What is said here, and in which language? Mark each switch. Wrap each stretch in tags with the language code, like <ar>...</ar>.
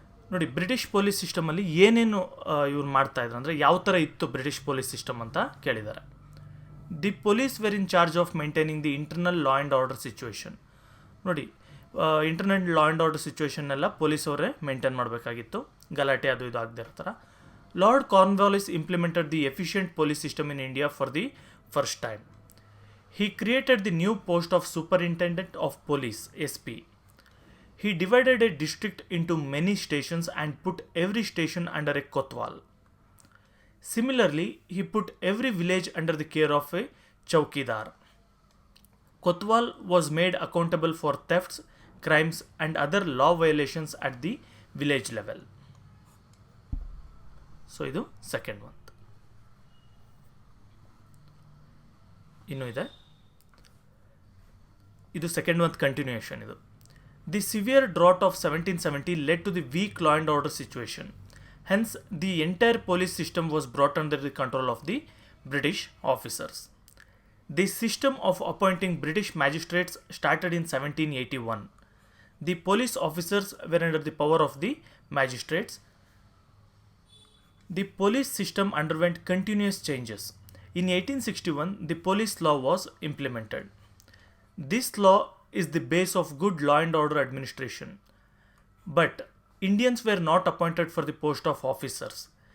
<kn>ನೋಡಿ, British police ಸಿಸ್ಟಮಲ್ಲಿ ಏನೇನು ಇವ್ರು ಮಾಡ್ತಾಯಿದ್ರು ಅಂದರೆ ಯಾವ ಥರ ಇತ್ತು ಬ್ರಿಟಿಷ್ ಪೊಲೀಸ್ ಸಿಸ್ಟಮ್ ಅಂತ ಕೇಳಿದ್ದಾರೆ.</kn> <en>The police were in charge of maintaining the internal law and order situation.</en> <kn>ನೋಡಿ, internal law and order ಸಿಚುವೇಶನ್ನೆಲ್ಲ police ಅವರೇ ಮೇಂಟೈನ್ ಮಾಡಬೇಕಾಗಿತ್ತು, ಗಲಾಟೆ ಅದು ಇದು ಆಗದೆ ಇರ್ತಾರೆ.</kn> <en>Lord Cornwallis implemented the efficient police system in India for the first time. He created the new post of Superintendent of Police, SP. He divided a district into many stations and put every station under a kotwal. Similarly, he put every village under the care of a chowkidar. Kotwal was made accountable for thefts, crimes and other law violations at the village level.</en> <kn>So ಇದು second one. ಇನ್ನೂ ಇದೆ, ಇದು second one continuation.</kn> <en>ಇದು the severe drought of 1770 led to the weak law and order situation. Hence the entire police system was brought under the control of the British officers. The system of appointing British magistrates started in 1781. The police officers were under the power of the magistrates. The police system underwent continuous changes. In 1861, the police law was implemented. This law is the base of good law and order administration. But Indians were not appointed for the post of officers.</en>